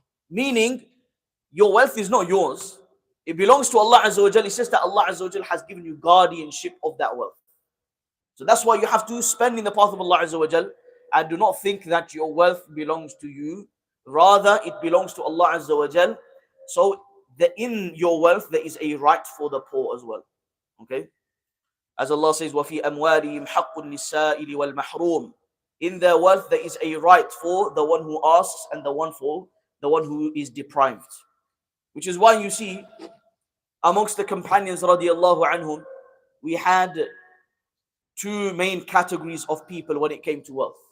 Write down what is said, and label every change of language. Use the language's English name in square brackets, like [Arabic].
[English] Meaning, your wealth is not yours. It belongs to Allah Azza wa Jal. It says that Allah Azza wa Jal has given you guardianship of that wealth. So that's why you have to spend in the path of Allah Azza wa Jal, and do not think that your wealth belongs to you. Rather, it belongs to Allah Azza wa Jal. So in your wealth, there is a right for the poor as well. Okay? As Allah says, [Arabic] وَفِي أَمْوَالِهِمْ حَقٌّ لِلسَّائِلِ وَالْمَحْرُومِ. [English] In their wealth, there is a right for the one who asks and the one who is deprived. Which is why you see, amongst the companions radiallahu anhum, we had two main categories of people when it came to wealth.